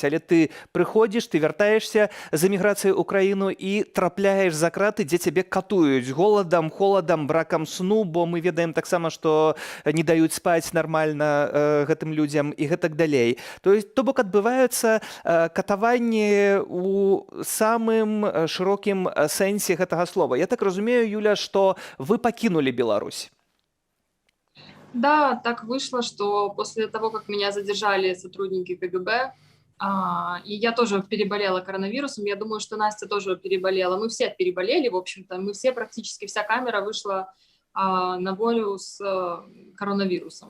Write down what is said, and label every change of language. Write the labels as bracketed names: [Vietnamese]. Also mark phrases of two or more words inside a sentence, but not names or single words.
[Belarusian] Але ты прыходзіш, ты вяртаешся з эміграцыі ў краіну і трапляеш за краты, дзе цябе катуюць голадам, холадам, бракам сну, бо мы ведаем таксама, што не даюць спаць нармальна гэтым людзям і гэтак далей. То бок адбываюцца катаванні ў самым шырокім сэнсе гэтага слова. Я так разумею, Юля, што вы пакінулі Беларусь. [Russian] Да, так вышло, что после того, как меня задержали сотрудники КГБ, и я тоже переболела коронавирусом, я думаю, что Настя тоже переболела. Мы все переболели, в общем-то, мы все, практически вся камера вышла на волю с коронавирусом.